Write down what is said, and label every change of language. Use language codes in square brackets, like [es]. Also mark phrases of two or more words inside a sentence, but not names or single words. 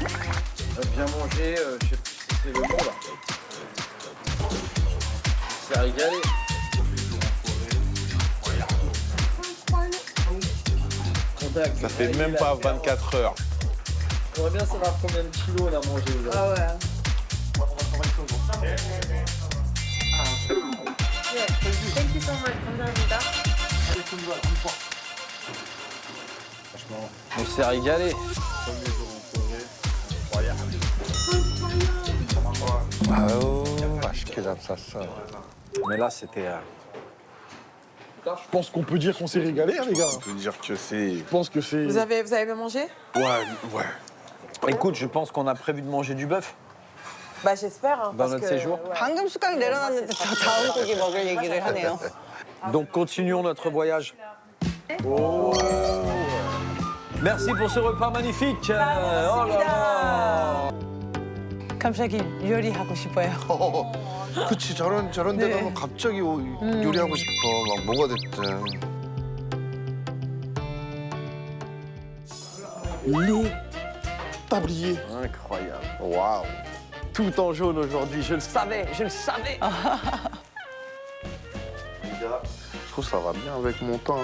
[fr] Bien manger, je sais plus si c'est le mot là. C'est régalé. Ça fait même pas 24 heures. On va bien savoir combien de kilos on a mangé aujourd'hui. Ah ouais. [en] Thank you so much. [ko] 감사합니다. [fr] Franchement, On s'est régalé. [ko] 아유 맛있게 잡쌌어. [fr] Mais là, c'était. Je pense qu'on peut dire qu'on s'est régalé, hein, les gars. On peut dire que c'est... Je pense que c'est... Vous avez bien mangé? Ouais. Écoute, je pense qu'on a prévu de manger du bœuf Bah j'espère. Hein, dans parce notre que, séjour. ouais. [ko] 방금 숟가락 내려놨는데 저 다음 고기 먹을 얘기를 하네요. [fr] Donc, continuons notre voyage. Oh. Merci pour ce repas magnifique. Oh là là. [ko] 갑자기 요리하고 싶어요. 그치 저런 데 네. 가면 갑자기 요리하고 싶어. 막 뭐가 됐든. [fr] Le tablier. Incroyable. [ko] 와우. [fr] Tout en jaune aujourd'hui. Je le savais, je le savais. Je trouve ça va bien avec mon temps.